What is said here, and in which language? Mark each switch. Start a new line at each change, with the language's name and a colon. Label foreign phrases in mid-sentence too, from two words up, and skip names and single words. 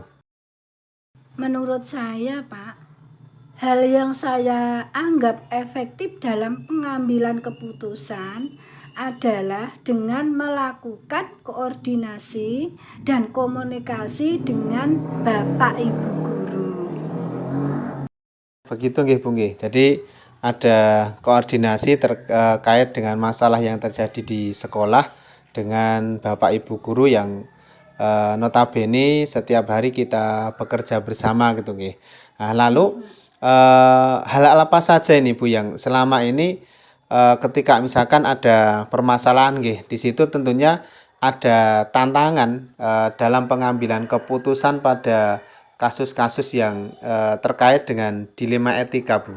Indonesian: Menurut saya Pak, hal yang saya anggap efektif dalam pengambilan keputusan adalah dengan melakukan koordinasi dan komunikasi dengan Bapak Ibu guru. Begitu nggih Bu nggih. Jadi ada koordinasi terkait dengan masalah yang terjadi di sekolah dengan Bapak Ibu guru yang notabene setiap hari kita bekerja bersama gitu nggih. Nah, lalu hal-hal apa saja ini Bu yang selama ini ketika misalkan ada permasalahan nggih, di situ tentunya ada tantangan dalam pengambilan keputusan pada kasus-kasus yang terkait dengan dilema etika, Bu?